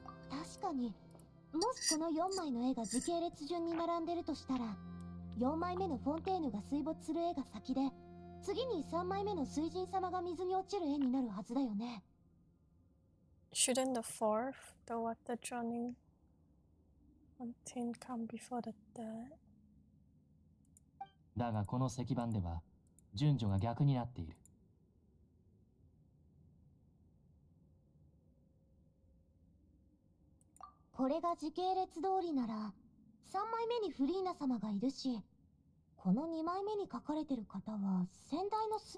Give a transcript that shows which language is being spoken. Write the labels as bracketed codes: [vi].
[ja] 確かに、もしこの4枚の絵が時系列順に並んでるとしたら、4枚目のフォンテーヌが水没する絵が先で、次に3枚目の水神様が水に落ちる絵になるはずだよね。 [en] Shouldn't the fourth, the water drowning fountain, come before the third? [ja] だがこの石板では順序が逆になっている。これが時系列通りなら、3枚目にフリーナ様がいるし、この2枚目に書かれてる方は先代の